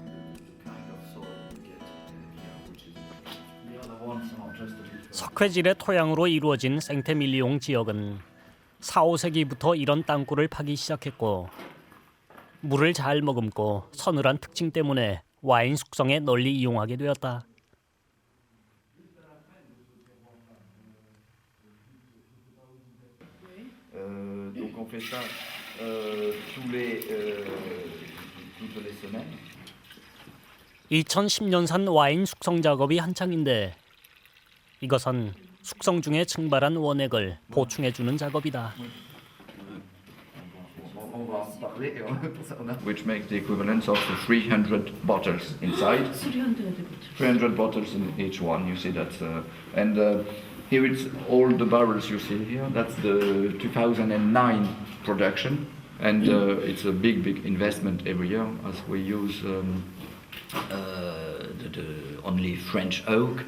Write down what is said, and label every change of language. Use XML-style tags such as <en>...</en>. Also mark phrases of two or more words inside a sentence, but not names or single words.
<ko>석회질의 토양으로 이루어진 생테밀리옹 지역은 4, 5세기부터 이런 땅굴을 파기 시작했고 물을 잘 머금고 서늘한 특징 때문에 와인 숙성에 널리 이용하게 되었다.</ko> <fr>Donc on fait ça toutes les semaines.</fr> <ko>2010년산 와인 숙성 작업이 한창인데 이것은 숙성 중에 증발한 원액을 보충해주는 작업이다.</ko> <fr>On va en parler.</fr> <en>which makes the equivalent of 300 bottles inside. 300 bottles in each one. You see that, and here it's all the barrels you see here. That's the 2009 production, and it's a big investment every year as we use the only French oak.</en>